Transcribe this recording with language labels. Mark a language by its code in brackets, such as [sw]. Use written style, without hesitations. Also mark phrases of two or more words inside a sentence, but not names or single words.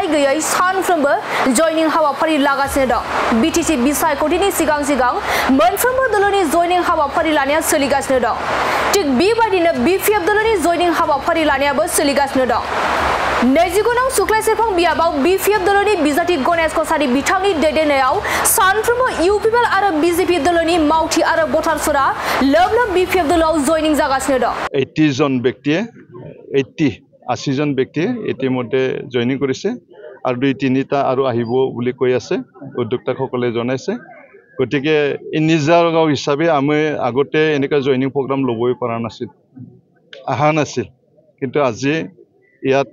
[brx] गैयै सानफ्रोमबो जयनिं हाबाफारि लागासिनो दं बीटीसी बिसायख'थिनि सिगां सिगां मोनफ्रोमबो दलोनि जयनिं हाबाफारि लानाया सोलिगासिनो दं थिग बेबायदिनो बीपीएफ दलोनि जयनिं हाबाफारि लानायाबो सोलिगासिनो दं नैजिगुनाव सुख्लायसेफां बियाबाव बीपीएफ दलोनि बिजाथि गणेश कसारी बिथांनि दैदेननायाव सानफ्रोमबो यूपीपीएल आरो बीजेपी दलोनि मावथि आरो भटार्सफोरा लोब लोब बीपीएफ दलोआव जयनिं जागासिनो दं [as] 80 জন ব্যক্তিয়ে 80 জন ব্যক্তিয়ে ইতিমধ্যে জয়নিং কৰিছে আৰু দুই তিনিটা আৰু আহিব বুলি কৈ আছে উদ্যোক্তাসকলে জনাইছে গতিকে নিজৰ গাঁও হিচাপে আমি আগতে এনেকা [en] joining program [as] লবই পৰা নাছিল আহা নাছিল কিন্তু আজি ইয়াত